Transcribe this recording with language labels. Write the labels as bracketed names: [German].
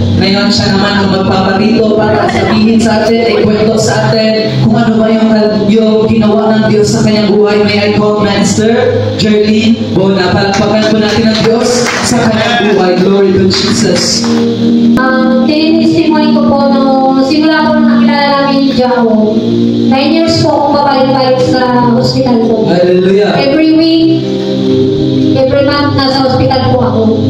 [Filipino] Ngayon siya naman ang magpapatito para sabihin sa atin, ikwento sa atin kung ano ba yung ginawa ng Diyos sa kanyang buhay. [English] May I call Minister Jerlyn Bona. [Filipino] Palakpakan po natin ang Diyos sa kanyang buhay. [English] Glory to Jesus. [Filipino] Tinistimony ko po nung simula po nung nakilala namin ni Jao. 9 years po akong babalik-balik sa hospital po. [English] Hallelujah. Every week, every month, [Filipino] nasa hospital po ako.